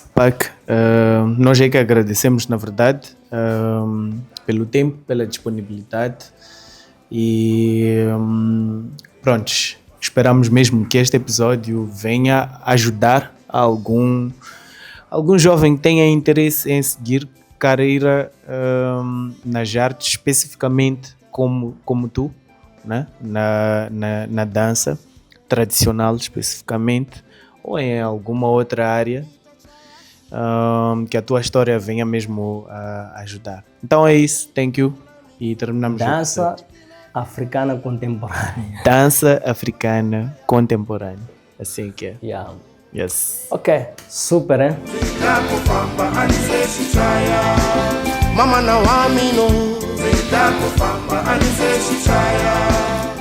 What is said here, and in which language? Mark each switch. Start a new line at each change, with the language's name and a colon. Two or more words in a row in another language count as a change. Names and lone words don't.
Portuguese: Pac, nós é que agradecemos, na verdade, pelo tempo, pela disponibilidade e prontos, esperamos mesmo que este episódio venha ajudar algum jovem que tenha interesse em seguir carreira nas artes, especificamente como tu, né? na dança tradicional especificamente, ou em alguma outra área que a tua história venha mesmo a ajudar. Então é isso,
English: thank you
Portuguese: e terminamos. Dança africana contemporânea. Dança africana contemporânea, assim que é. Yes. Ok, super, hein?
Sena: Mama na wamino, zita kufamba anize shishaya.